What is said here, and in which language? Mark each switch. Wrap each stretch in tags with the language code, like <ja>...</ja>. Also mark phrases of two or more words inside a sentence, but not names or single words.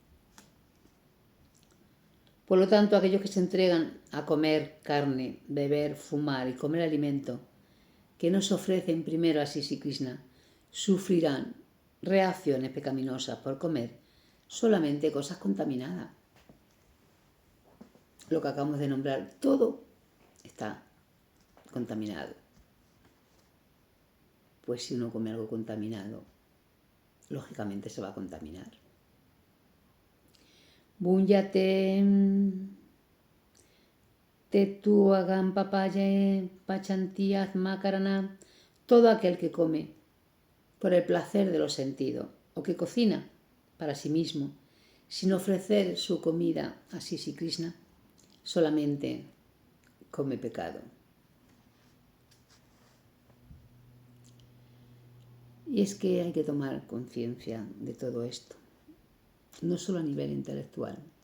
<es>Por lo tanto, aquellos que se entregan a comer carne, beber, fumar y comer alimentos que nos ofrecen primero a Sri Krishna, sufrirán reacciones pecaminosas por comer solamente cosas contaminadas. Lo que acabamos de nombrar, todo está contaminado. Pues si uno come algo contaminado, lógicamente se va a contaminar.</es> <sa>Bunyate tetuagam papaye pachantiaz makarana,</sa> <es>todo aquel que come por el placer de los sentidos o que cocina para sí mismo sin ofrecer su comida a Sisi Krishna, solamente come pecado. Y es que hay que tomar conciencia de todo esto, no solo a nivel intelectual.</es>